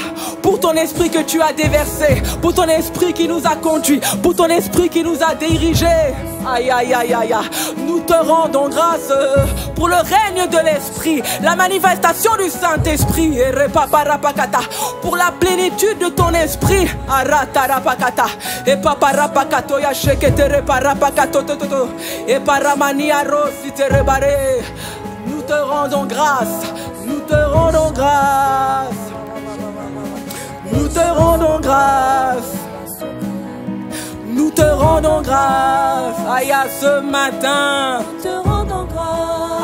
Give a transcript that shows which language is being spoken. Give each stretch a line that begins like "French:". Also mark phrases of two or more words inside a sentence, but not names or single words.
French: Pour ton esprit que tu as déversé, pour ton esprit qui nous a conduits, pour ton esprit qui nous a dirigés. Aïe aïe aïe aïe, nous te rendons grâce pour le règne de l'esprit, la manifestation du Saint-Esprit, et repaparapakata, pour la plénitude de ton esprit, aratarapakata, et paparapakato yashekete reparapakato toto, et paramani arosi te rebare. Nous te rendons grâce, nous te rendons grâce, nous te rendons grâce. Nous te rendons grâce. Aïe, ce matin. Nous te rendons grâce.